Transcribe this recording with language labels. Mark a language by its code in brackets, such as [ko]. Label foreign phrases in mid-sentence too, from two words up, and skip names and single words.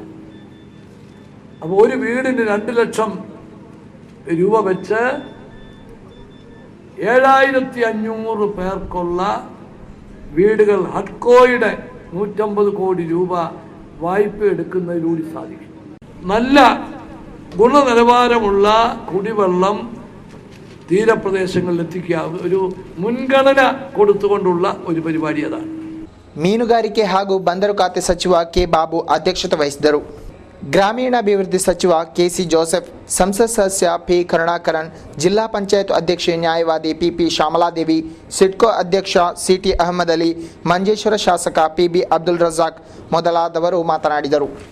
[ml] അപ്പോൾ ഒരു വീടിന് 2 ലക്ഷം രൂപ വെച്ച് 7,500 പേർക്കുള്ള വീടുകൾ ഹഡ്കോയുടെ 150 കോടി രൂപ വായ്പ എടുക്കുന്നതിലൂടെ സാധിക്കും. നല്ല ഗുണനിലവാരമുള്ള കുടിവെള്ളം തീരപ്രദേശങ്ങളിൽ എത്തിക്കുക ഒരു മുൻഗണന കൊടുത്തുകൊണ്ടുള്ള ഒരു പരിപാടി അതാണ്. [kn] ಮೀನುಗಾರಿಕೆ ಹಾಗೂ ಬಂದರು ಖಾತೆ ಸಚಿವ ಕೆ ಬಾಬು ಅಧ್ಯಕ್ಷತೆ ವಹಿಸಿದರು. ಗ್ರಾಮೀಣಾಭಿವೃದ್ಧಿ ಸಚಿವ ಕೆಸಿ ಜೋಸೆಫ್, ಸಂಸತ್ ಸದಸ್ಯ ಪಿ ಕರುಣಾಕರನ್, ಜಿಲ್ಲಾ ಪಂಚಾಯತ್ ಅಧ್ಯಕ್ಷೆ ನ್ಯಾಯವಾದಿ ಪಿಪಿ ಶ್ಯಾಮಲಾದೇವಿ, ಸಿಡ್ಕೋ ಅಧ್ಯಕ್ಷ ಸಿಟಿ ಅಹಮದ್ ಅಲಿ, ಮಂಜೇಶ್ವರ ಶಾಸಕ ಪಿಬಿ ಅಬ್ದುಲ್ ರಜಾಕ್ ಮೊದಲಾದವರು ಮಾತನಾಡಿದರು.